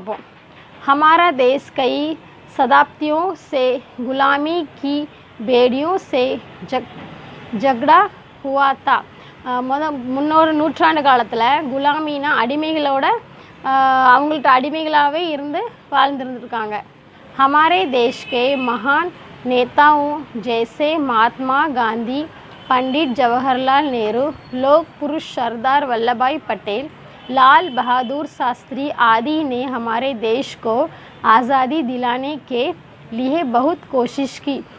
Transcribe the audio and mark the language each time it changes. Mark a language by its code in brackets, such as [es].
[ta] அப்போ [hi] हमारा देश कई शताब्दियों से गुलामी की बेड़ियों से झगड़ा हुआ था. [ta] முன்னொரு நூற்றாண்டு காலத்தில் குலாமினா அடிமைகளோட அவங்கள்ட்ட அடிமைகளாகவே இருந்து வாழ்ந்துருந்துருக்காங்க. [hi] हमारे देश के महान नेताओं जैसे महात्मा गांधी, पंडित जवाहरलाल नेहरू, लोक पुरुष सरदार वल्लभ भाई पटेल, लाल बहादुर शास्त्री आदि ने हमारे देश को आज़ादी दिलाने के लिए बहुत कोशिश की.